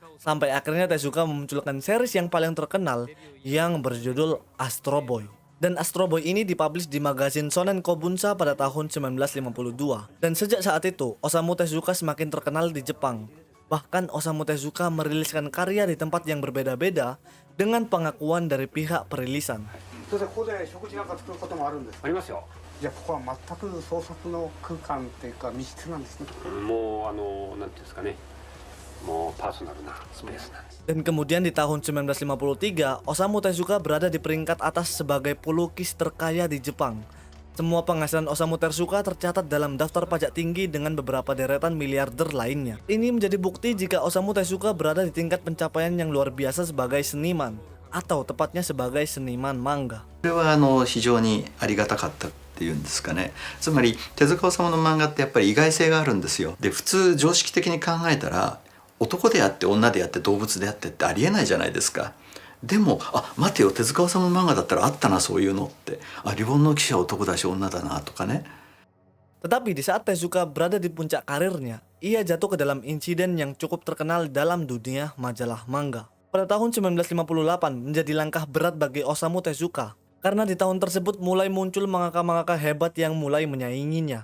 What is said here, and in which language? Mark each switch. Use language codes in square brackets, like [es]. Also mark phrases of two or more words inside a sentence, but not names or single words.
[id] Sampai akhirnya Tezuka memunculkan series yang paling terkenal yang berjudul Astro Boy. Dan Astro Boy ini dipublish di magazin Shonen Kobunsa pada tahun 1952. Dan sejak saat itu, Osamu Tezuka semakin terkenal di Jepang. Bahkan Osamu Tezuka meriliskan karya di tempat yang berbeda-beda dengan pengakuan dari pihak perilisan. [ja] じゃあここは全く創作の空間っていうか密室なんですね。もうなんていうんですかね、もうパーソナルなスペースなんです。 [id] Dan kemudian di tahun 1953, Osamu Tezuka berada di peringkat atas sebagai pelukis terkaya di Jepang. Semua penghasilan Osamu Tezuka tercatat dalam daftar pajak tinggi dengan beberapa deretan miliarder lainnya. Ini menjadi bukti jika Osamu Tezuka berada di tingkat pencapaian yang luar biasa sebagai seniman, atau tepatnya sebagai seniman manga. [ja] これは非常にありがたかったっていうんですかね。つまり手塚治虫の漫画ってやっぱり意外性があるんですよ。で普通常識的に考えたら男であって女であって動物であってってありえないじゃないですか。でも待てよ、手塚治虫漫画だったらあったなそういうのって。リボンの騎士は男だし女だなとかね。 [id] Tetapi di saat Tezuka berada di puncak karirnya, ia jatuh ke dalam insiden yang cukup terkenal dalam dunia majalah manga. Pada tahun 1958 menjadi langkah berat bagi Osamu Tezuka, karena di tahun tersebut mulai muncul mangaka-mangaka hebat yang mulai menyainginya.